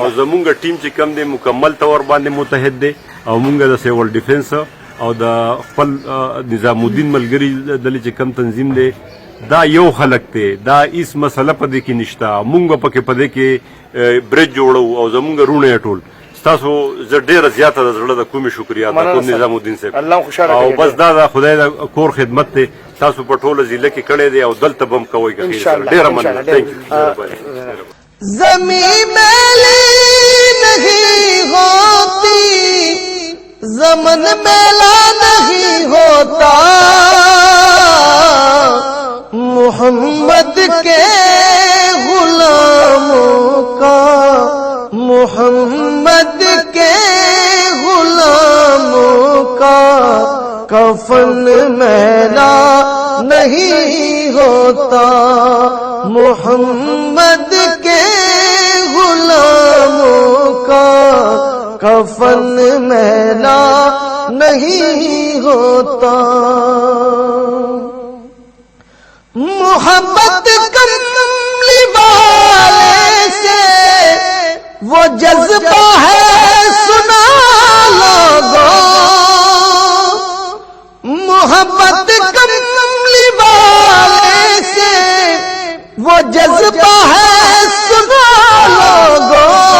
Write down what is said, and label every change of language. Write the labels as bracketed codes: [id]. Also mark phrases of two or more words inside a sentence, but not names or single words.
[ps] او زمونږ ټیم چې کوم دی مکمل طور باندې متحد دی او مونږ د سیول ډیفنس او د خپل نظام الدین ملګري دلې چې کم تنظیم دی دا یو خلک دی دا هیڅ مسله په دې کې نشته. مونږ به پکې په دې کې برج جوړو او زمونږ رونه ټول تاسو زه ډېره زیاته د زړه د کومې شکریا ادا کوم نظام الدین صاحب او بس دا د خدای د کور خدمت دی تاسو په ټوله ضلع کې کړی دی او دلته به هم کوئ ډېره مننه. [ur] زمین میلی نہیں ہوتی ضمن میلا نہیں ہوتا محمد کے غلاموں کا محمد کے غلاموں کا کفن میلا نہیں ہوتا محمد کے غلاموں کا کفن میلا نہیں ہوتا. محبت کملی والے سے وہ جذبہ ہے سنا لوگوں، محبت کملی والے سے وہ جذبہ ہے سنا لوگوں.